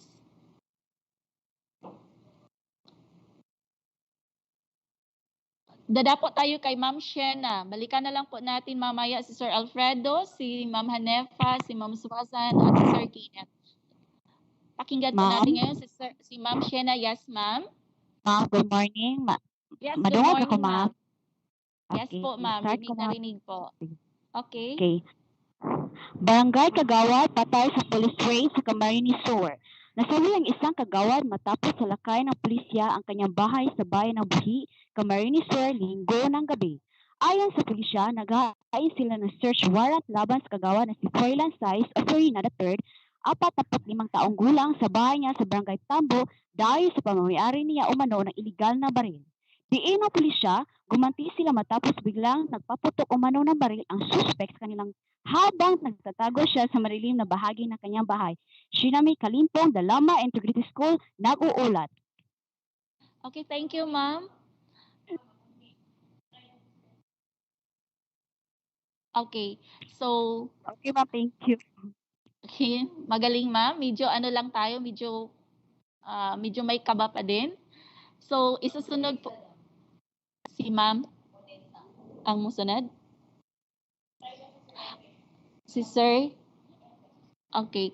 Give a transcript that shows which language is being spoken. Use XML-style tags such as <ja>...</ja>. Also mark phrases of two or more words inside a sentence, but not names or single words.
<tl>Dadapo tayo kay Ma'am Shena. Balikan na lang po natin mamaya si Sir Alfredo, si Ma'am Hanefa, si Ma'am Suwasan, at si Sir Kenneth. Pakinggan po natin ngayon si Ma'am Shena.</tl> <en>Yes, ma'am? Ma'am, good morning. Yes, good</en> <ceb>Madungog ako, morning, ma'am. ma'am.</ceb> <en>Yes</en> <tl>Okay,</tl> <en>po, ma'am.</en> <tl>start Rinig ko, na ma'am. rinig po. Okay. Okay. Barangay Kagawad patay sa police raid sa Camarines Sur. Nasawi ang isang kagawad matapos salakay ng pulisya ang kanyang bahay sa bayan ng Buhi, Camarines Sur, Linggo ng gabi. Ayon sa pulisya, naghahain sila ng search warrant laban sa kagawad na si Froilan Sais o Farina III, 45 taong gulang sa bahay niya sa Barangay Tambo dahil sa pamamayari niya umano ng iligal na baril. Diin ng pulisya, gumanti sila matapos biglang nagpaputok umano ng baril ang suspect sa kanilang habang nagtatago siya sa marilim na bahagi ng kanyang bahay. Shinami Kalimpong, Dalama Integrity School, nag-uulat.</tl> <en>Okay, thank you, ma'am. Okay, so... Okay, ma'am, thank you.</en> <tl>Okay, magaling, ma'am. Medyo ano lang tayo, medyo may kaba pa din. So, isusunod po si ma'am ang musunod. Si sir. Okay.</tl>